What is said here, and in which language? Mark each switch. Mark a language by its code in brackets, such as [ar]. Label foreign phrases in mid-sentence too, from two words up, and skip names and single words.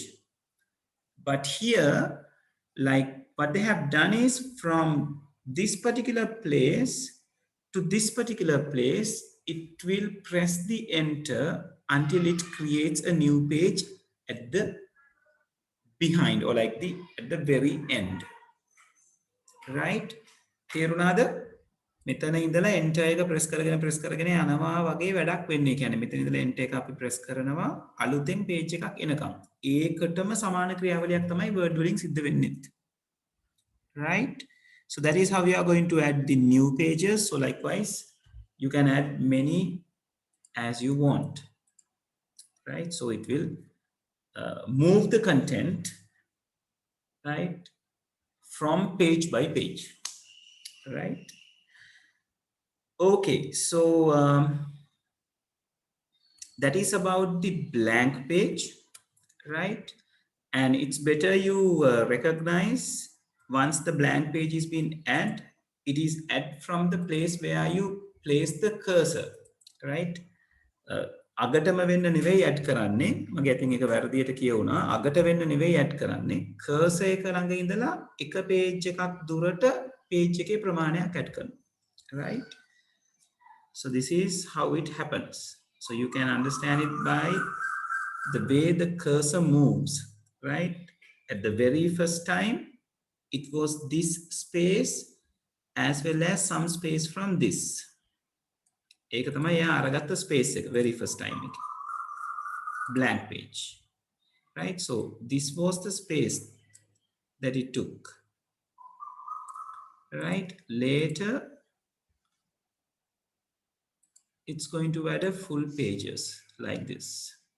[en] But here, like what they have done is, from this particular place to this particular place, it will press the enter until it creates a new page at the behind, or like at the very end. Right? [si] තේරුණාද? මෙතන ඉඳලා enter එක press කරගෙන යනවා වගේ වැඩක් වෙන්නේ. කියන්නේ මෙතන ඉඳලා enter එක අපි press කරනවා අලුතෙන් page එකක් එනකම්. ඒකටම සමාන ක්‍රියාවලියක් තමයි word වලින් සිද්ධ වෙන්නේ. [en] Right? So that is how we are going to add the new pages. So likewise, you can add many as you want. Right? So it will move the content, right, from page by page. Right? Okay, so that is about the blank page, right? And it's better you recognize once the blank page is being added, it is add from the place where you place the cursor, right? [si] අගටම වෙන්න නෙවෙයි ඇඩ් කරන්නේ. මගේ අතින් එක වැරදියට කියවුණා. අගට වෙන්න නෙවෙයි ඇඩ් කරන්නේ. cursor එක ළඟ ඉඳලා එක page එකක් දුරට page එකේ ප්‍රමාණයක් ඇඩ් කරනවා. [en] Right? So this is how it happens. So you can understand it by the way the cursor moves, right? At the very first time, it was this space as well as some space from this. [si] ඒක තමයි එයා අරගත්ත space එක [en] very first time [si] එක. [en] Blank page. Right? So this was the space that it took. right? Later, it's going to add a full pages like this.